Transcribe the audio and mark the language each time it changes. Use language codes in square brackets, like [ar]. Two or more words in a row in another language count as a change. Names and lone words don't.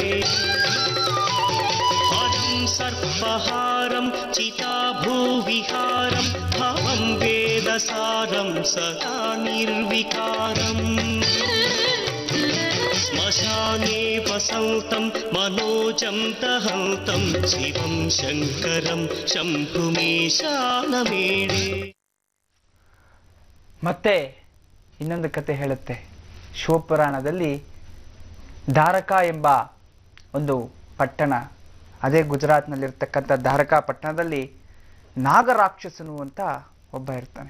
[sa] सर्पहारं चिताभूविहारं भवं वेदसारं सदा निर्विकारम् श्मशाने वसन्तं मनोजं दहन्तं शिवं शङ्करं शम्भुमीशानमीडे. [kn] ಮತ್ತೆ ಇನ್ನೊಂದು ಕತೆ ಹೇಳುತ್ತೆ. ಶಿವಪುರಾಣದಲ್ಲಿ ಧಾರಕ ಎಂಬ ಒಂದು ಪಟ್ಟಣ, ಅದೇ ಗುಜರಾತ್ನಲ್ಲಿರ್ತಕ್ಕಂಥ ಧಾರಕಾ ಪಟ್ಟಣದಲ್ಲಿ ನಾಗರಾಕ್ಷಸನು ಅಂತ ಒಬ್ಬ ಇರ್ತಾನೆ.